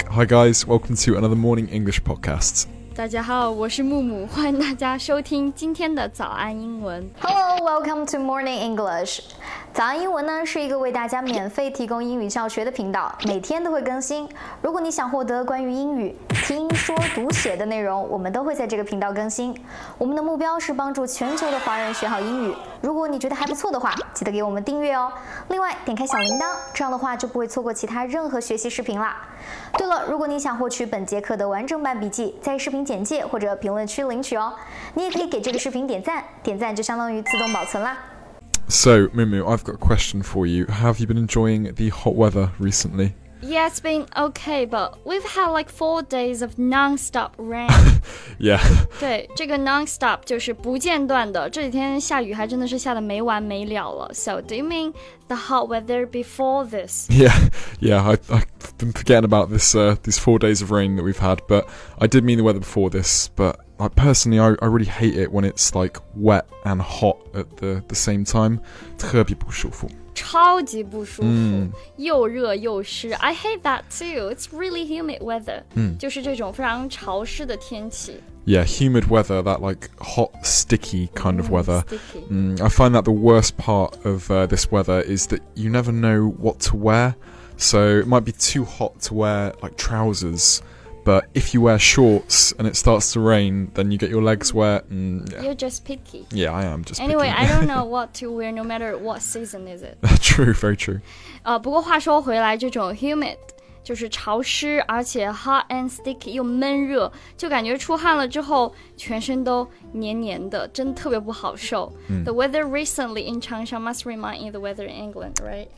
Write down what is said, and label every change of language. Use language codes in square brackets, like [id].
[en] Hi guys, welcome to another morning English podcast. [zh] 大家好，我是木木，欢迎大家收听今天的早安英文。 [en] Hello, welcome to Morning English. [zh] 早安英文呢是一个为大家免费提供英语教学的频道，每天都会更新。如果你想获得关于英语听说读写的内容，我们都会在这个频道更新。我们的目标是帮助全球的华人学好英语。如果你觉得还不错的话，记得给我们订阅哦。另外，点开小铃铛，这样的话就不会错过其他任何学习视频啦。对了，如果你想获取本节课的完整版笔记，在视频简介或者评论区领取哦。你也可以给这个视频点赞，点赞就相当于自动保存啦。 [en] So, Mumu, I've got a question for you. Have you been enjoying the hot weather recently? Yeah, it's been okay, but we've had like 4 days of non-stop rain. Yeah. [zh] 对，这个 non-stop 就是不间断的，这几天下雨还真的是下得没完没了了。 [en] So, do you mean the hot weather before this? Yeah, I've been forgetting about this these 4 days of rain that we've had, but I did mean the weather before this, but personally, I really hate it when it's like wet and hot at the same time. [zh] 特别不舒服。超级不舒服，又热又湿。 [en] I hate that too. It's really humid weather. [zh] 就是这种非常潮湿的天气。 [en] Yeah, humid weather, that like hot, sticky kind of weather. Sticky. I find that the worst part of this weather is that you never know what to wear. So it might be too hot to wear like trousers, but if you wear shorts and it starts to rain, then you get your legs wet. Yeah. You're just picky. Yeah, I am just Anyway, picky. I don't know what to wear no matter what season is it. True, very true. [zh] 不过话说回来，这种 humid 就是潮湿，而且 [en] hot and sticky [zh] 又闷热，就感觉出汗了之后全身都黏黏的，真特别不好受。 [en] The weather recently in Changsha must remind you the weather in England, right?